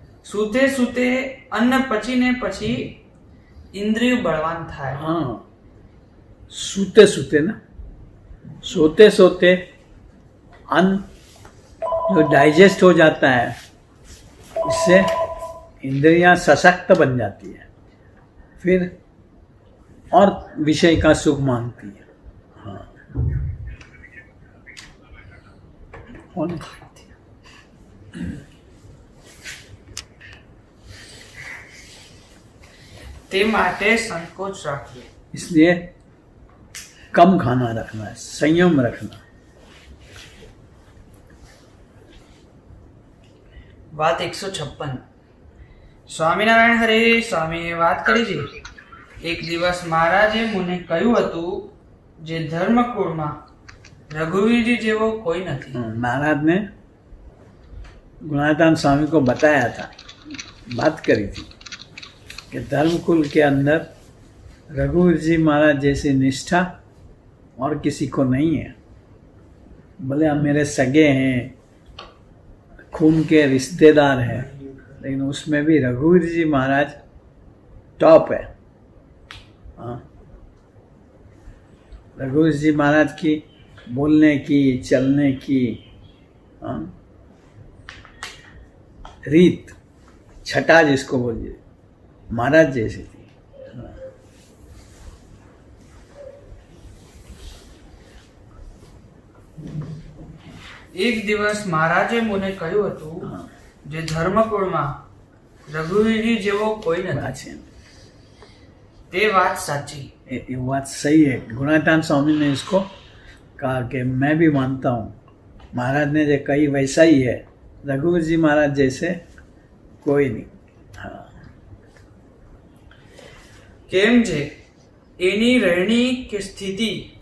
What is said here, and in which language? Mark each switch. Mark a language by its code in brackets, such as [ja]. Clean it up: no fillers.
[gu] સૂતે સૂતે અન્ન પચીને પછી ઇન્દ્રિય બળવાન થાય। [hi] हाँ, सोते सोते ना, सोते सोते अन्न जो डाइजेस्ट हो जाता है, इससे इंद्रियां सशक्त बन जाती है, फिर और विषय का सुख मांगती है। हाँ, और [gu] તે માટે સંકોચ રાખીએ। [hi] इसलिए कम खाना रखना है, संयम रखना। [gu] વાત 156 સ્વામિનારાયણ હરે સ્વામીએ વાત કરી છે. એક દિવસ મહારાજે મને કહ્યું હતું, જે ધર્મકુળમાં રઘુવીરજી જેવો કોઈ નથી. [hi] महाराज ने गुणातान स्वामी को बताया था, बात करी थी कि धर्मकुल के अंदर रघुवीर जी महाराज जैसी निष्ठा और किसी को नहीं है. भले हम मेरे सगे हैं, खून के रिश्तेदार हैं, लेकिन उसमें भी रघुवीर जी महाराज टॉप है. हाँ, रघुवीर जी महाराज की बोलने की, चलने की रीत, छटा जिसको बोलिए, महाराज जैसी थी. [gu] એક દિવસ મહારાજે મને કહ્યું હતું, જે ધર્મકુળમાં રઘુવીરજી જેવો કોઈ નથી. [hi] बात है, [gu] તે વાત સાચી. [hi] ये बात सही है. गुणातान स्वामी ने इसको कहा कि मैं भी मानता हूँ, महाराज ने जो कही वैसा ही है. रघुवीर जी महाराज जैसे कोई नहीं. हाँ, [gu] કેમ છે એની રહેણી કે સ્થિતિ